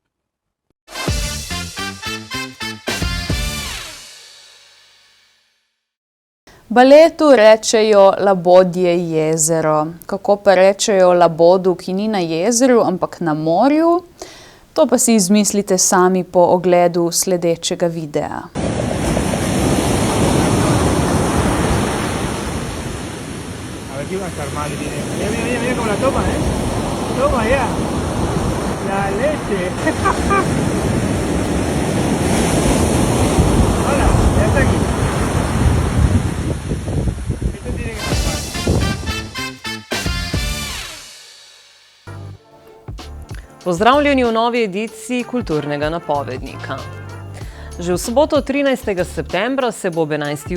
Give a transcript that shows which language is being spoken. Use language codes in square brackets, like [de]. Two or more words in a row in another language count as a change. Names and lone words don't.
[sl] Baletu rečejo labodje jezero. Kako pa rečejo labodu, ki ni na jezeru, ampak na morju? To pa si izmislite sami po ogledu sledečega videa. [es] A ver, aquí va a estar mal. Mira cómo la toma, ¿eh? Toma ya. La leche. Hola, ya está aquí. [sl] Pozdravljeni v novi ediciji Kulturnega napovednika. Že v soboto 13. septembra se bo ob 11.